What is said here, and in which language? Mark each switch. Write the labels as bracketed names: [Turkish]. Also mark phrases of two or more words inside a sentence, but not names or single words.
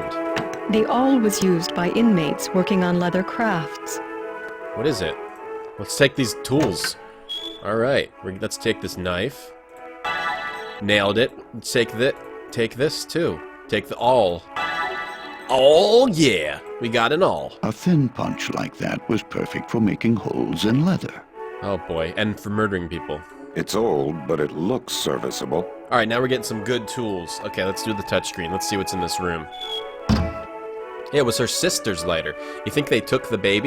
[English] The awl was used by inmates working on leather crafts. What is it? Let's take these tools. Alright, let's take this knife. Nailed it. Let's take this too. Take the awl. Oh yeah! We got an awl. A thin punch like that was perfect for making holes in leather. Oh boy, and for murdering people. It's old, but it looks serviceable. Alright, now we're getting some good tools. Okay, let's do the touchscreen. Let's see what's in this room. Yeah, it was her sister's lighter. You think they took the baby?